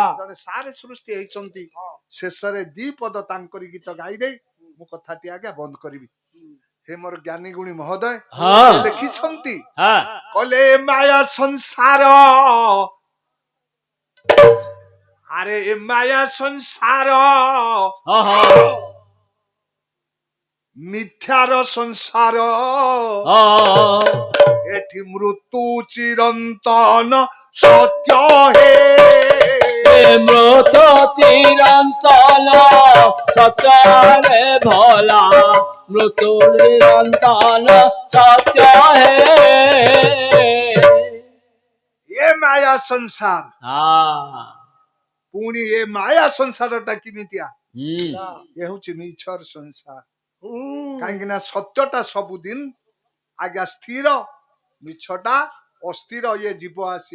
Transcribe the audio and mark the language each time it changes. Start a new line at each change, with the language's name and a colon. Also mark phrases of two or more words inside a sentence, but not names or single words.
Odia: ଜଣେ ସାରେ ସୃଷ୍ଟି ହେଇଛନ୍ତି ଶେଷରେ 2 ପଦ ତାଙ୍କରି ଗୀତ ଗାଇ ଦେଇ ମୁଁ କଥାଟି ଆଜ୍ଞା ବନ୍ଦ କରିବି ହେ ମୋର ଜ୍ଞାନୀ ଗୁଣୀ ମହୋଦୟ ଲେଖିଛନ୍ତି କହିଲେ ମାୟା ସଂସାର ଆରେ ଏ ମାୟା ସଂସାର ମିଥ୍ୟାର ସଂସାର ଏଠି ମୃତ୍ୟୁ ଚିରନ୍ତନ ସତ୍ୟ ହେ ମୃତ ଚିରନ୍ତନ ସତ୍ୟରେ ଭୋଲା ମୃତ୍ୟୁ ନିରନ୍ତନ ସତ୍ୟ ହେ ଏ ମାୟା ସଂସାର ହଁ ପୁଣି ଏ ମାୟା ସଂସାରଟା କେମିତିଆ ହୁଁ ଏ ହଉଛି ମିଛର ସଂସାର ହୁଁ। କାହିଁକି ନା ସତ୍ୟଟା ସବୁଦିନ ଆଜ୍ଞା ସ୍ଥିର ମିଛଟା ଅସ୍ଥିର ଇଏ ଯିବ ଆସିବ